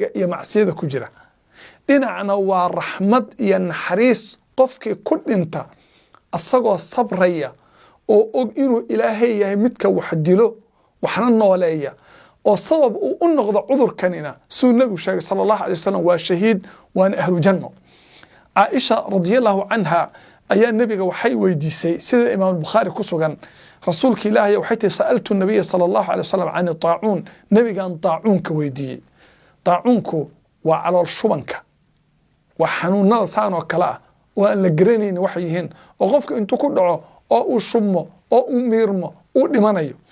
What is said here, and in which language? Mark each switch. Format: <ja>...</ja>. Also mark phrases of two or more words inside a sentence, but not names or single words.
<so>iyo macsiyada ku jira dhinacna waa raxmad iyo naxariis qofkii ku dhinta asagoo sabraya oo og inuu ilaahay yahay midka wax dilo waxna nooleeya oo sabab uu u noqdo cudurkanina suu nabigu sheegay</so> <ar>صلى الله عليه وسلم</ar> <so>waa shahiid waana ahlu janno Aisha</so> <ar>رضي الله عنها</ar> <so>ayaa nabiga waxay weydiisay sida imaam bukhari ku sugan rasuulka ilaahay waxay tahay sa'altu nabiga</so> <ar>صلى الله عليه وسلم</ar> <so>aan taa'un nabigan taa'unka weydiiyay taa'unku waa calool shubanka waa xanuunada saan oo kala ah oo aan la garanaynin wax yihiin oo qofka intuu ku dhaco oo uu shubmo oo uu miirmo uu dhimanayo</so>